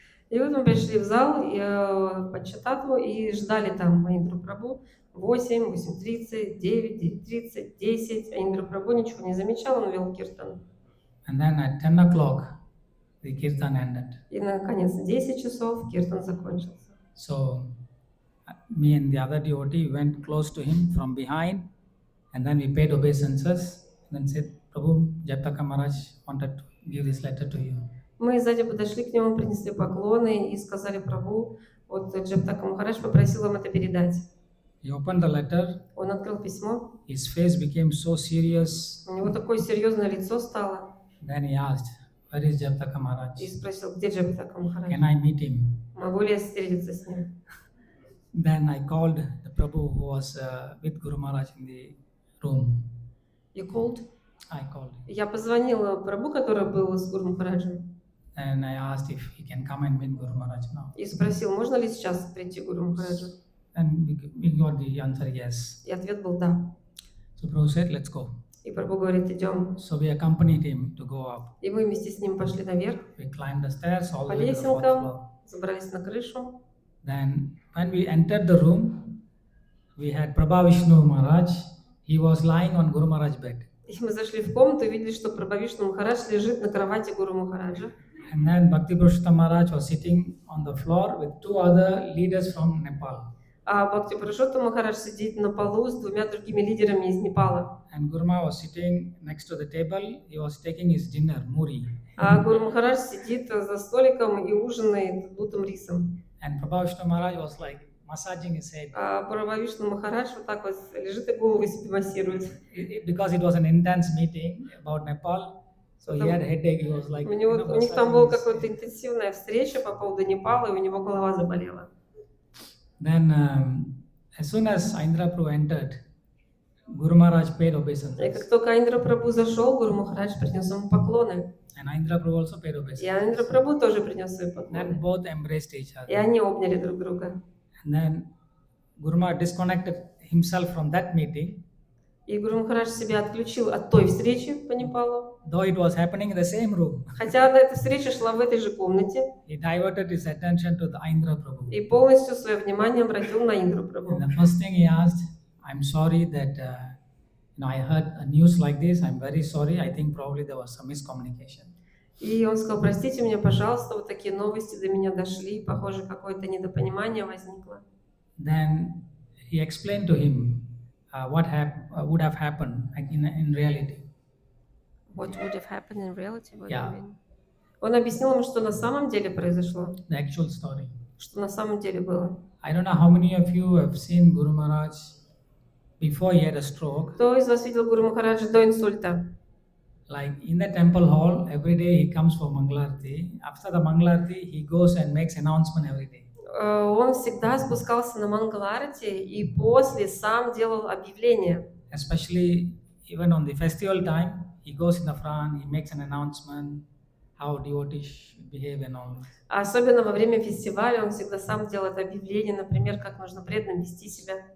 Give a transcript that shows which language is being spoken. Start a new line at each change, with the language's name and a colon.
Russian: И вот мы пришли в зал в Панчататтву и ждали там Индру Прабху. 8, 8:30, 9, 9:30, 10. А Индра Прабху ничего не замечал, он вел киртан.
English: And then at 10 o'clock, the kirtan ended.
Russian: И наконец, 10 часов киртан закончился.
English: So me and the other devotee went close to him from behind, and then we paid obeisances, and then said, Prabhu, Jayapataka Maharaj wanted to give this letter to you.
Russian: Мы сзади подошли к нему, принесли поклоны и сказали Прабху, вот Джаяпатака Махарадж попросил вам это передать.
English: He opened the letter.
Russian: Он открыл письмо.
English: His face became so serious.
Russian: У него такое серьезное лицо стало.
English: Then he asked, where is Jayapataka Maharaj?
Russian: И спросил, где Джаяпатака Махарадж?
English: Can I meet him?
Russian: Могу ли я встретиться с ним?
English: Then I called the Prabhu who was with Guru Maharaj in the room. You called? I called.
Russian: Я позвонила Прабху, который был с Гуру Махараджем.
English: And I asked if he can come and meet Guru Maharaj now.
Russian: И спросил, можно ли сейчас прийти к Гуру Махараджу?
English: And we got the answer yes.
Russian: И ответ был да.
English: So Prabhu said, let's go.
Russian: И Прабху говорит, идем.
English: So we accompanied him to go up.
Russian: И мы вместе с ним пошли наверх,
English: We climbed the stairs all
Russian: по
English: the way to the fourth floor.
Russian: лесенкам, забрались на крышу.
English: Then when we entered the room, we had Prabha Vishnu Maharaj. He was lying on Guru Maharaj's bed.
Russian: И мы зашли в комнату и видели, что Прабхавишну Махарадж лежит на кровати Гуру Махараджа.
English: And then Bhakti Purushottam Maharaj was sitting on the floor with two other leaders from Nepal.
Russian: А Бхакти Пурушоттам Махарадж сидит на полу с двумя другими лидерами из Непала.
English: And Guru Maharaj was sitting next to the table. He was taking his dinner, muri.
Russian: А Гуру Махарадж сидит за столиком и ужинает дутым рисом.
English: And Prabha Vishnu Maharaj was like massaging his head.
Russian: А Прабхавишну Махарадж вот так вот лежит и голову себе массирует.
English: Because it was an intense meeting about Nepal, so he had a headache. He was like,
Russian: У них там была какая-то интенсивная встреча по поводу Непала, и у него голова заболела.
English: Then, as soon as Indra Prabhu entered, Guru Maharaj paid obeisances.
Russian: И как только Индра Прабху зашел, Гуру Махарадж принес ему поклоны.
English: And Indra Prabhu also paid
Russian: И
English: obeisances.
Russian: Индра Прабху тоже принес свои
English: Then
Russian: поклоны.
English: both embraced each
Russian: И
English: other.
Russian: они обняли друг друга.
English: And then Guru Maharaj disconnected himself from that meeting.
Russian: И Гуру Махарадж себя отключил от той встречи по Непалу.
English: though it was happening in the same room.
Russian: Хотя эта встреча шла в этой же комнате.
English: He diverted his attention to the Indra Prabhu.
Russian: И полностью свое внимание обратил на Индру
English: And
Russian: Прабху.
English: the first thing he asked, I'm sorry that I heard a news like this. I'm very sorry. I think probably there was some miscommunication.
Russian: И он сказал: простите меня, пожалуйста, вот такие новости до меня дошли, похоже, какое-то недопонимание возникло.
English: Then he explained to him what would have happened in reality. What would have happened in reality? Yeah.
Russian: Он объяснил ему, что на самом деле произошло,
English: The actual story.
Russian: что на самом деле было.
English: I don't know how many of you have seen Guru Maharaj before he had a stroke.
Russian: Кто из вас видел Гуру Махараджа до инсульта?
English: Like in the temple hall, every day he comes for Mangalarti. After the Mangalarti, he goes and makes announcement every day.
Russian: Он всегда спускался на Мангаларати и после сам делал объявления.
English: Especially even on the festival time, he goes in the front, he makes an announcement, how devotees should behave and all.
Russian: Особенно во время фестиваля он всегда сам делает объявления, например, как нужно преданно вести себя.